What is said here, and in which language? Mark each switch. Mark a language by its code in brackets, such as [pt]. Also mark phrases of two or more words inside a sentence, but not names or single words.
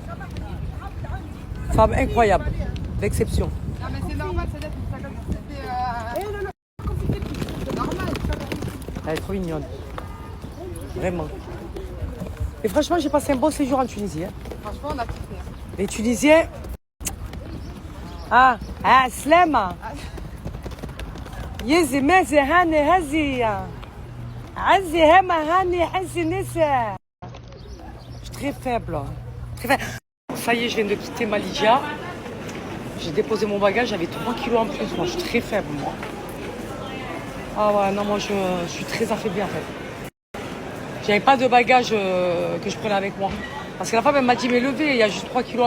[fr] Femme incroyable, d'exception. Non mais c'est normal, c'est-à-dire que ça comme c'était... C'est normal. Elle est trop mignonne. Vraiment. Et franchement, j'ai passé un bon séjour en Tunisie. Hein. Franchement, on a kiffé. Les Tunisiens... Slema. Yezi mezi hani haziya. Hazi hema hani hazi nisa. Je suis très faible. Très faible. Ça y est, je viens de quitter ma Lydia. J'ai déposé mon bagage, j'avais 3 kilos en plus. Moi, je suis très faible, moi. Ah ouais, non, moi, je suis très affaiblie, en fait. J'avais pas de bagage que je prenais avec moi. Parce que la femme, elle m'a dit, mais levez, il y a juste 3 kilos.